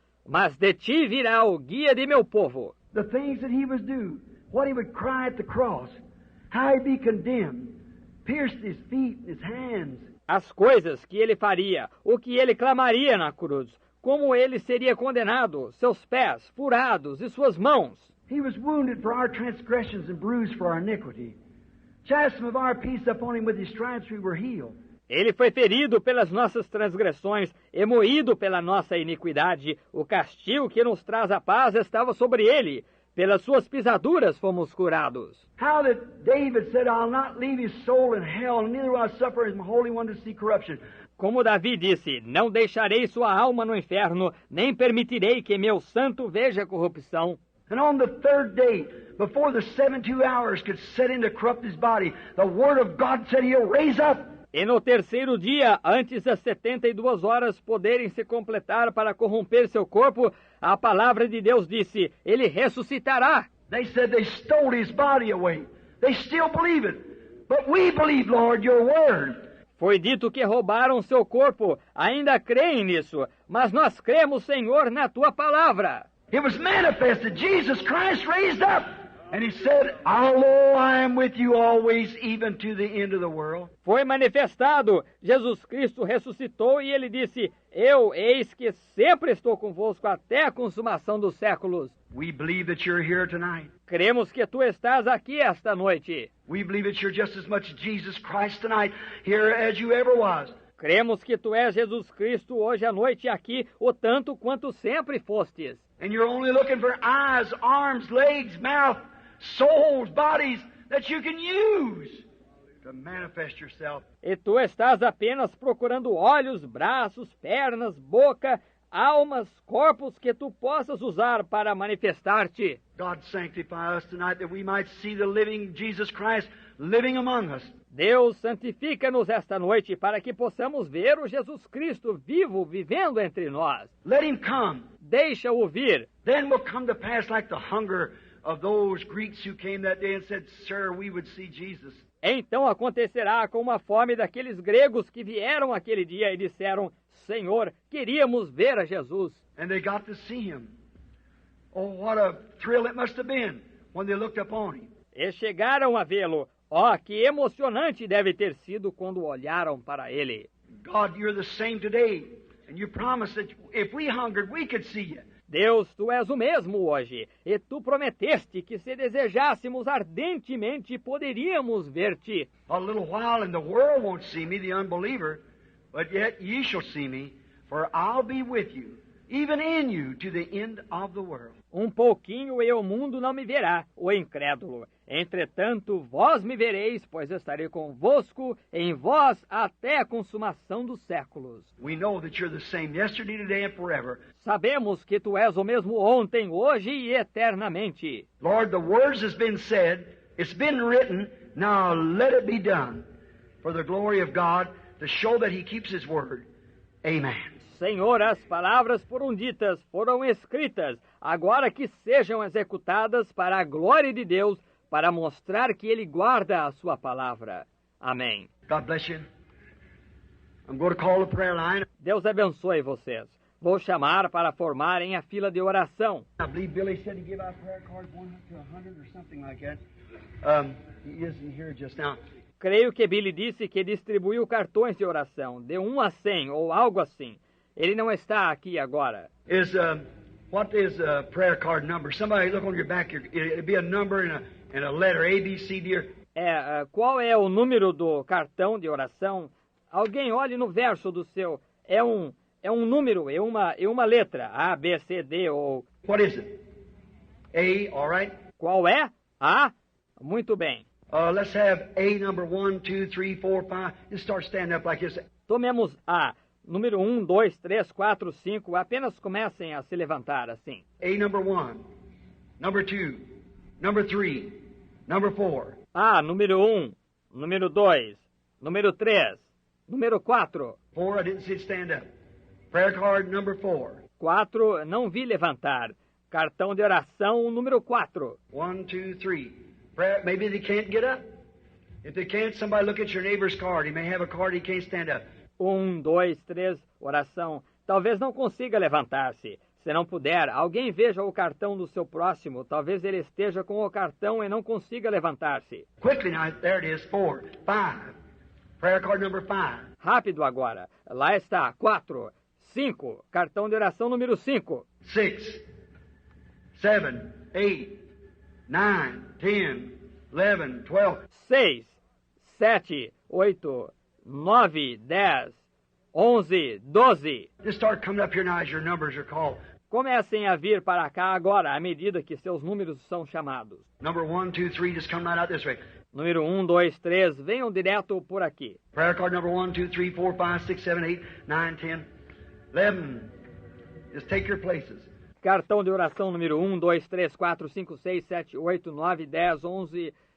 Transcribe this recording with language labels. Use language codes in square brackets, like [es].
[pt] Mas de ti virá o guia de meu povo. [en] The things that he would do, what he would cry at the cross, how he'd be condemned, pierced his feet and his hands. [pt] As coisas que ele faria, o que ele clamaria na cruz, como ele seria condenado, seus pés furados e suas mãos. [en] He was wounded for our transgressions and bruised for our iniquity. Chastisement of our peace upon him, with his stripes we were healed. [pt] Ele foi ferido pelas nossas transgressões e moído pela nossa iniquidade. O castigo que nos traz a paz estava sobre ele. Pelas suas pisaduras fomos curados. [en] How that David said, "I'll not leave his soul in hell, and neither will I suffer his holy one to see corruption." [pt] Como Davi disse, não deixarei sua alma no inferno, nem permitirei que meu santo veja corrupção. [en] And on the third day, before the 72 hours could set in to corrupt his body, the word of God said he'll raise up. [pt] E no terceiro dia, antes das 72 horas poderem se completar para corromper seu corpo, a palavra de Deus disse, ele ressuscitará. [en] They said they stole his body away. They still believe it. But we believe, Lord, your word. [pt] Foi dito que roubaram seu corpo, ainda creem nisso, mas nós cremos, Senhor, na tua palavra. [en] It was manifested, Jesus Christ raised up. And he said, "Although I am with you always, even to the end of the world." [pt] Foi manifestado, Jesus Cristo ressuscitou e ele disse, eu, eis que sempre estou convosco até a consumação dos séculos. [en] We believe that you're here tonight. [pt] Cremos que tu estás aqui esta noite. [en] We believe that you're just as much Jesus Christ tonight here as you ever was. [pt] Cremos que tu és Jesus Cristo hoje à noite aqui, o tanto quanto sempre fostes. [en] And you're only looking for eyes, arms, legs, mouth, souls, bodies that you can use to manifest yourself. [pt] E tu estás apenas procurando olhos, braços, pernas, boca, almas, corpos que tu possas usar para manifestar-te. [en] God sanctify us tonight that we might see the living Jesus Christ living among us. [pt] Deus, santifica-nos esta noite para que possamos ver o Jesus Cristo vivo, vivendo entre nós. [en] Let him come. [pt] Deixa-o vir. [en] Then will come to pass like the hunger of those Greeks who came that day and said, Sir, we would see Jesus. [pt] Então acontecerá como a fome daqueles gregos que vieram aquele dia e disseram, Senhor, queríamos ver a Jesus. [en] And they got to see him. Oh, what a thrill it must have been when they looked upon him. [pt] E chegaram a vê-lo. Oh, que emocionante deve ter sido quando olharam para ele. [en] God, you're the same today. And you promised that if we hungered, we could see you. [pt] Deus, tu és o mesmo hoje, e tu prometeste que se desejássemos ardentemente poderíamos ver-te. [en] A little while and the world won't see me, the unbeliever, but yet ye shall see me, for I'll be with you, even in you, to the end of the world. [pt] Um pouquinho e o mundo não me verá, o incrédulo. Entretanto, vós me vereis, pois estarei convosco, em vós, até a consumação dos séculos. [en] We know that you're the same yesterday, today, and forever. [pt] Sabemos que tu és o mesmo ontem, hoje e eternamente. [en] Lord, the words has been said, it's been written, now let it be done, for the glory of God, to show that He keeps His word. Amen. [pt] Senhor, as palavras foram ditas, foram escritas, agora que sejam executadas para a glória de Deus, para mostrar que Ele guarda a sua palavra. Amém. [en] God bless you. I'm going to call the prayer line. [pt] Deus abençoe vocês. Vou chamar para formarem a fila de oração. [en] I believe Billy said he gave out prayer cards 1 to 100 or something like that. He isn't here just now. [pt] Creio que Billy disse que distribuiu cartões de oração, de 1 a 100 ou algo assim. Ele não está aqui agora. [en] What is a prayer card number? Somebody look on your back. It'll be a number and a letter, A, B, C, D. [pt] Qual é o número do cartão de oração? Alguém olhe no verso do seu. É um número, é uma letra. A, B, C, D ou... [en] What is it? A, all right? [pt] Qual é? A? Muito bem. [en] Let's have A number 1, 2, 3, 4, 5. Just start standing up like this. [pt] Tomemos A. Número 1, 2, 3, 4, 5. Apenas comecem a se levantar assim. [en] A number 1, number 2, number 3, number 4. [pt] A, número 1, número 2, número 3, número 4. [en] 4, I didn't see it stand up. Prayer card number 4. [pt] 4, não vi levantar. Cartão de oração número 4. [en] 1, 2, 3. Maybe they can't get up. If they can't, somebody look at your neighbor's card. He may have a card, he can't stand up. [pt] 1, 2, 3, oração. Talvez não consiga levantar-se. Se não puder, alguém veja o cartão do seu próximo. Talvez ele esteja com o cartão e não consiga levantar-se. [en] Quickly now, there it is, 4, 5. Prayer card number 5. [pt] Rápido agora. Lá está, 4, 5. Cartão de oração número 5. [en] 6, 7, 8, 9, 10, 11, 12. [pt] 6, 7, 8, 9, 10, 11, 12. [en] Just start coming up here now as your numbers are called. [pt] Comecem a vir para cá agora, à medida que seus números são chamados. [en] Number 1, 2, 3, just come right out this way. [pt] Número 1, 2, 3, venham direto por aqui. [en] Prayer card number 1, 2, 3, 4, 5, 6, 7, 8, 9, 10, 11. Just take your places. [pt] Cartão de oração número 1, 2, 3, 4, 5, 6, 7, 8, 9, 10, 11.